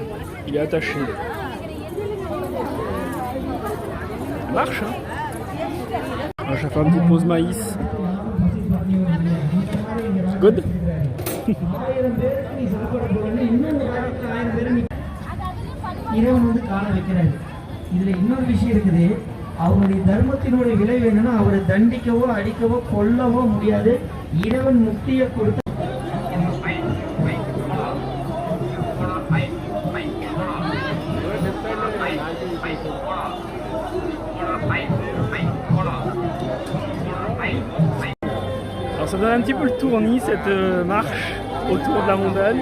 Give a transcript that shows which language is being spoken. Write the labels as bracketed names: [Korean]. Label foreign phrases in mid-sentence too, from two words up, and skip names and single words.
[French] Il est attaché. Ça marche, hein? À chaque fois, une petite pause maïs. Good. [Tamil] இறைவன் காண வைக்கிறார். இதுல இன்னொரு விஷயம் இருக்குது. அவருடைய தர்மத்தினுடைய விளைவு என்னன்னா, அவரை தண்டிக்கவோ அடிக்கவோ கொல்லவோ முடியாது. இறைவன் முக்தியை கொடுத்து [French] Alors ça donne un petit peu le tournis, cette marche autour de la montagne.